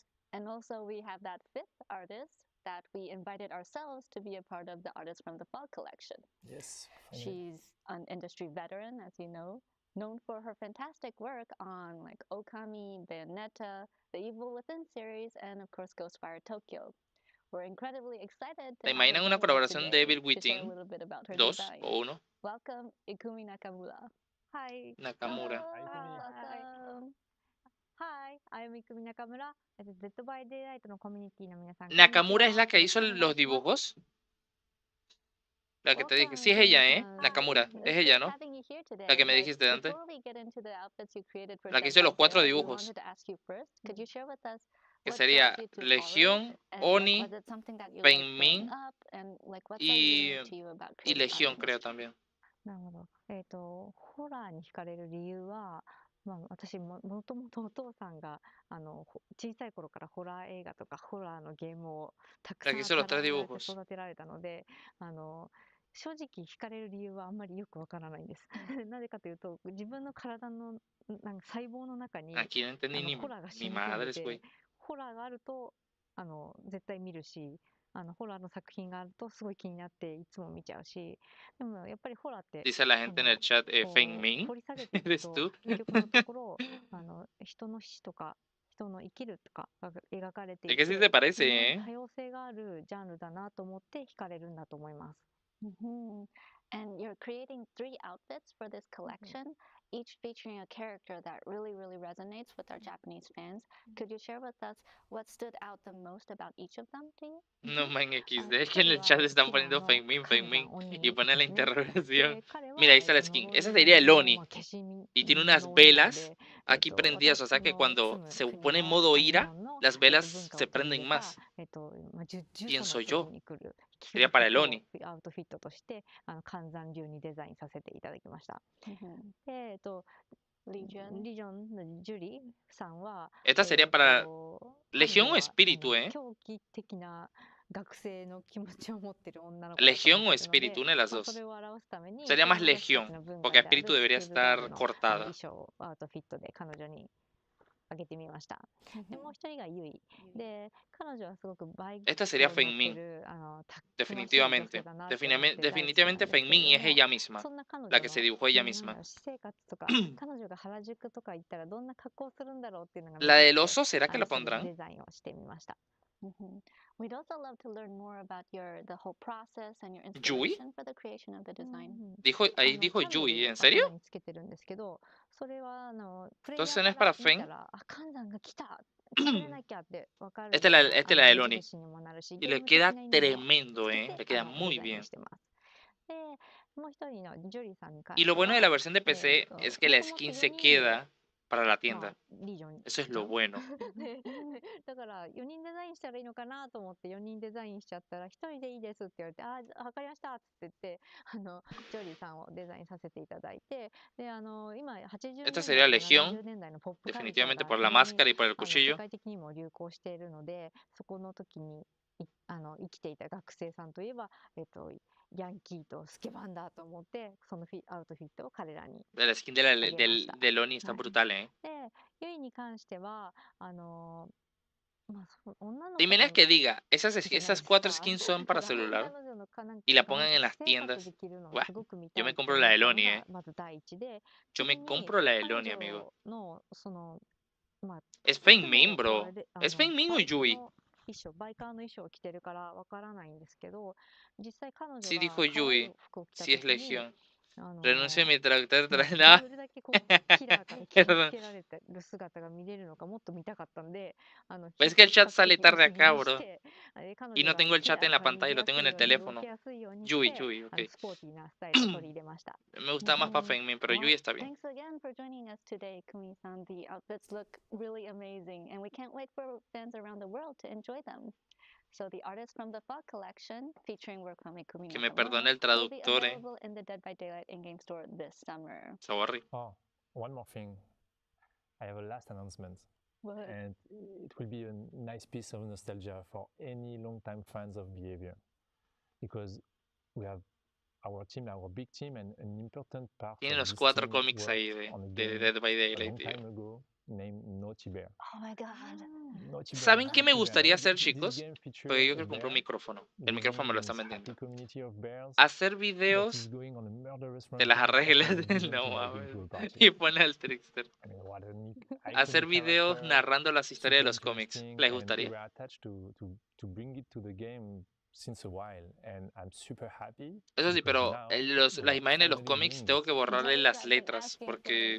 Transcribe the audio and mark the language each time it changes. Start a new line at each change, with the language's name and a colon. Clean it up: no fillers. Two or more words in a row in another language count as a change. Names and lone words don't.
English: And also we have that 5th artist that we invited ourselves to be a part of the Artists from the Fog collection. Yes. She's an industry veteran, as you know, known for her fantastic work on like Okami, Bayonetta, the Evil Within series, and of course Ghostfire Tokyo. We're incredibly excited to
Spanish: ¿Te imaginan una colaboración de Evil Within 2 o 1?
English: Welcome, Ikumi Nakamura. Hi. Nakamura. Hi, I'm Ikumi Nakamura.
Japanese: Dead by Daylight のコミュニティの皆さん。
Spanish: ¿Nakamura es la que hizo los dibujos? La que te dije. Sí, es ella, Nakamura. Es ella, ¿no? La que me dijiste antes. La que hizo los 4 dibujos. Que sería Legión, Oni, Fengmin y Legión, creo también.
Japanese: なるほど。ホラーに惹かれる理由は、私もともとお父さんが小さい頃からホラー映画とかホラーのゲームをたくさん育てられたので、正直惹かれる理由はあんまりよくわからないんです。なぜかというと、自分の体の細胞の中にホラーが染み込んでて、ホラーがあると絶対見るし、ホラーの作品があるとすごい気になっていつも見ちゃうし、でもやっぱりホラーって
Spanish: Dice la gente en el chat, Fengmin, ¿eres tú?
Japanese: 結局のところ人の死とか人の生きるとかが描かれていて、多様性があるジャンルだなと思って惹かれるんだと思います。
English: And you're creating 3 outfits for this collection, each featuring a character that really, really resonates with our Japanese fans. Could you share with us what stood out the most about each of them to you? No man,
Spanish: XD, es que en el chat están poniendo Fengmin y ponen la interrogación. Mira, ahí está la skin. Ese sería el Oni. Y tiene unas velas aquí prendidas, o sea que cuando se pone en modo ira, las velas se prenden más. Pienso yo. Sería para el Oni.
Japanese: アウトフィットとして寒山流にデザインさせていただきました。で、リジョンのジュリさんは、
Spanish: Esta sería para Legión o Espiritu,
Japanese: 狂気的な学生の気持ちを持っている女の子。
Spanish: Legión o Espiritu, una de las dos. Sería más Legión, porque Espiritu debería estar cortada.
Japanese: 衣装アウトフィットで彼女にあげてみました。でもう一人がユイで、彼女はすごくバイク
Spanish: Esta sería Fengmin, definitivamente. Definitivamente Fengmin y es ella misma, la que se dibujó ella misma. La del oso, ¿será que la pondrán?
English: We'd also love to learn more about the whole process and your inspiration for the creation of the design.
Spanish: Ahí dijo Yui, ¿en serio? Entonces no es para Feng. Esta es la de Loni. Y le queda tremendo, le queda muy bien. Y lo bueno de la versión de PC es que la skin se queda para la tienda. Eso es lo bueno.
Japanese: だから4人デザインしたらいいのかなと思って4人デザインしちゃったら1人でいいですって言われて、あ、わかりましたって言って、ジョリーさんをデザインさせていただいて、で、今80
Spanish: Esta
Japanese: 年
Spanish: sería
Japanese: 代
Spanish: Legión,
Japanese: 70年代のポップカルチャー
Spanish: definitivamente
Japanese: が
Spanish: por la
Japanese: 非常に
Spanish: máscara y por el
Japanese: 世
Spanish: cuchillo.
Japanese: 界的にも流行しているので、そこの時に生きていた学生さんといえば、ヤンキーとスケバンだと思って、そのアウトフィットを彼らに
Spanish: La skin de Loni está brutal,
Japanese: で、ユイに関しては、
Spanish: ¿Te imaginas que diga, esas 4 skins son para celular y la pongan en las tiendas? Buah, yo me compro la de Loni, Yo me compro la de Loni, amigo. Es Feng Min, bro. ¿Es Feng Min o Yui?
Japanese: バイカーの衣装を着てるからわからないんですけど、実際彼女
Spanish: Sí
Japanese: が
Spanish: dijo
Japanese: 可愛い
Spanish: Yui,
Japanese: 服を着た
Spanish: sí es
Japanese: 時に
Spanish: Legión. Renuncio a mi traductor trae
Japanese: ど
Spanish: nada.
Japanese: れだけこうキラーから切りつけられてる姿が見れるのかもっと見たかったんで、
Spanish: Es que el
Japanese: 比
Spanish: chat
Japanese: 較
Spanish: sale
Japanese: 的
Spanish: tarde
Japanese: 薄着
Spanish: acá,
Japanese: にし
Spanish: bro.
Japanese: て、彼
Spanish: Y
Japanese: 女
Spanish: no
Japanese: が
Spanish: tengo el
Japanese: キ
Spanish: chat
Japanese: ラー
Spanish: en
Japanese: か
Spanish: la
Japanese: ら逃げ
Spanish: pantalla, lo
Japanese: やす
Spanish: tengo
Japanese: い
Spanish: en el
Japanese: ように動き
Spanish: teléfono.
Japanese: やすいようにし
Spanish: Yui,
Japanese: て、
Spanish: Yui, ok.
Japanese: スポーティーなスタイルを取り入れました。
Spanish: Me gusta más para Feng Min, pero Yui está bien.
English: Thanks again for joining us today, Kumi-san. The outfits look really amazing, and we can't wait for fans around the world to enjoy them. So the artist from the Fog collection, featuring work from Ikumi
Spanish: Que me
English: Nakamura,
Spanish: perdone el
English: will be
Spanish: traductor,
English: available in the Dead by Daylight in-game store this summer. Sorry. Oh, one more thing. I have a last announcement. What? And it will be a nice piece of nostalgia for any long-time fans of Behavior. Because we have our team, our big team, and an important part
Spanish: Tienen
English: of
Spanish: los
English: this
Spanish: 4
English: team
Spanish: cómics
English: worked
Spanish: ahí
English: on a
Spanish: de
English: game
Spanish: Dead by
English: a
Spanish: Daylight,
English: long
Spanish: tío.
English: time ago named Naughty Bear. Oh my god. Naughty Bear,
Spanish: ¿Saben qué me
English: Naughty Bear.
Spanish: gustaría hacer,
English: This
Spanish: chicos?
English: game features
Spanish: Porque yo
English: a
Spanish: quiero comprar un
English: bear
Spanish: micrófono. El
English: living
Spanish: micrófono me lo
English: in
Spanish: están
English: this happy
Spanish: vendiendo.
English: community of bears
Spanish: Hacer
English: that
Spanish: videos
English: is going on a murderous
Spanish: de las
English: rampage
Spanish: arreglas
English: after a
Spanish: del
English: violent
Spanish: no
English: and
Spanish: mames.
English: illegal party.
Spanish: Y pone al trickster.
English: I mean, what an
Spanish: Hacer
English: iconic
Spanish: videos
English: character,
Spanish: narrando las historias de
English: super
Spanish: los cómics.
English: interesting,
Spanish: ¿Les
English: and we
Spanish: gustaría?
English: were attached to bring it to the game since a while, and I'm super happy.
Spanish: Eso sí,
English: because
Spanish: pero
English: now
Spanish: las
English: we are
Spanish: imágenes de los
English: finally
Spanish: cómics
English: doing
Spanish: tengo
English: it.
Spanish: que borrarle
English: Joey's
Spanish: las
English: been
Spanish: letras
English: asking for
Spanish: porque